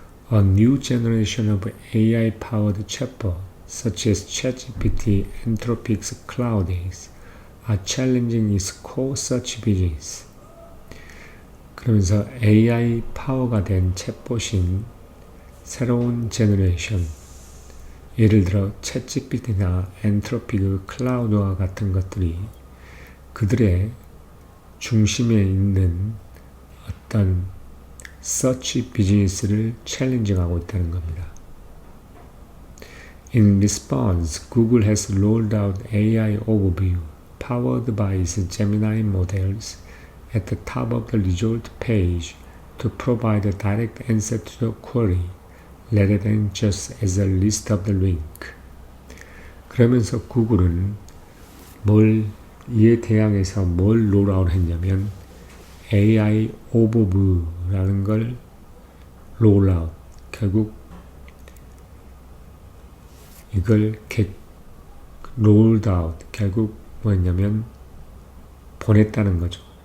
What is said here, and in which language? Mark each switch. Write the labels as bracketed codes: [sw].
[en] A new generation of AI-powered chatbots, such as ChatGPT, Anthropic's Claude, are challenging its core search business. [ko] 그러면서 AI 파워가 된 챗봇인 새로운 제너레이션, 예를 들어 챗GPT나 엔트로픽의 클라우드와 같은 것들이 그들의 중심에 있는 어떤 서치 비즈니스를 챌린징하고 있다는 겁니다. [en] In response, Google has rolled out AI Overview, powered by its Gemini models, at the top of the result page to provide a direct answer to the query, rather than just as a list of the link. [ko] 그러면서 구글은 이에 대항해서 뭘 롤아웃 했냐면 AI Overview라는 걸 롤아웃, 결국 이걸 [en] rolled out, [ko] 결국 뭐였냐면 보냈다는 거죠.